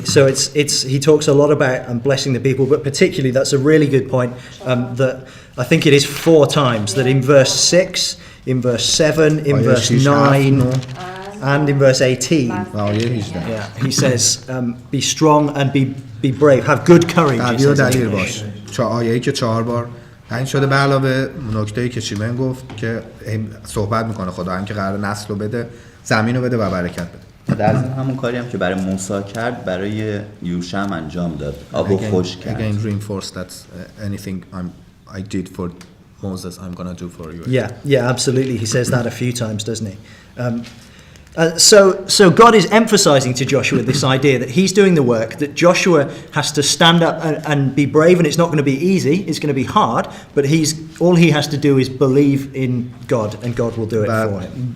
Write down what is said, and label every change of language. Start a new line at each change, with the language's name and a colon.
English: So he talks a lot about blessing the people, but particularly that's a really good point. That I think it is 4 times that in verse 6, in verse 7, in verse 9, and in verse 18. Yeah, he says, "Be strong and be brave. Have good courage."
Persian: دلیر باش. آیه‌ای که 4 بار این شده به علاوه نکته‌ای که چیمن گفت که صحبت میکنه خدا هم که قرار نسل رو بده، زمین رو بده و برکت بده. در ضمن همون کاری هم که برای موسی کرد برای یوشع هم انجام داد. آبو خوش کرد.
English: Again reinforce that anything I did for Moses I'm gonna do for you. Yeah, absolutely. He says that a few times, doesn't he? So God is emphasizing to Joshua this idea that he's doing the work, that Joshua has to stand up and be brave, and it's not going to be easy, it's going to be hard, but all he has to do is believe in God, and God will do it for him.